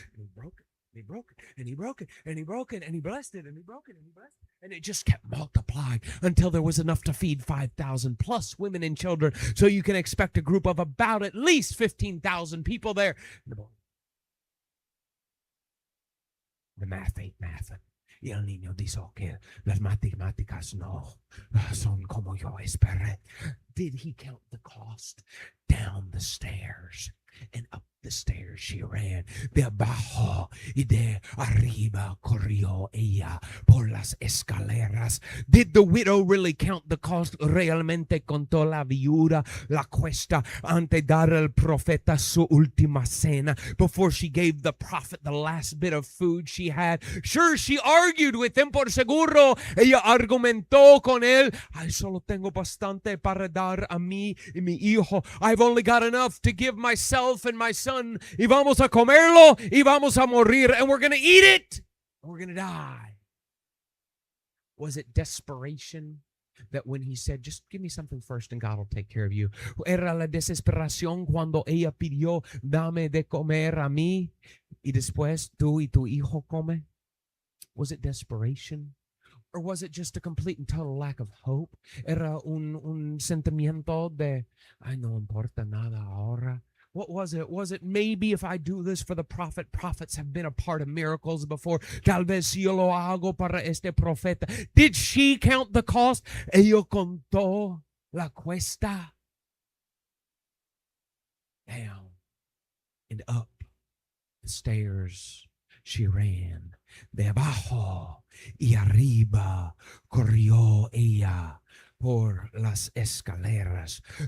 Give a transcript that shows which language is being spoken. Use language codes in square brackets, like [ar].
[en] And he broke it, and he broke it, and he broke it, and he broke it, and he blessed it, and he broke it, and he blessed it. And it just kept multiplying until there was enough to feed 5,000 plus women and children. So you can expect a group of about at least 15,000 people there. The math ain't mathin'. [es] Y el niño dijo que las matemáticas no son como yo esperé. [en] Did he count the cost? Down the stairs and up the stairs she ran. [es] De abajo y de arriba corrió ella por las escaleras. [en] Did the widow really count the cost? [es] Realmente contó la viuda la cuesta ante dar al profeta su última cena, [en] before she gave the prophet the last bit of food she had? Sure, she argued with him. [es] Por seguro ella argumentó con él. Ay, solo tengo bastante para dar a mí y mi hijo. [en] I've only got enough to give myself and my son. [es] Y vamos a comerlo y vamos a morir, [en] and we're going to eat it and we're going to die. Was it desperation that when he said, just give me something first and God will take care of you? [es] Era la desesperación cuando ella pidió, dame de comer a mí y después tú y tu hijo come? [en] Was it desperation? Or was it just a complete and total lack of hope? [es] Era un sentimiento de, ay, no importa nada ahora. [en] What was it? Was it maybe if I do this for the prophet? Prophets have been a part of miracles before. [es] Tal vez si yo lo hago para este profeta. [en] Did she count the cost? [es] Ella contó la cuesta. [en] Down and up the stairs she ran. [es] De abajo y arriba corrió ella por las escaleras.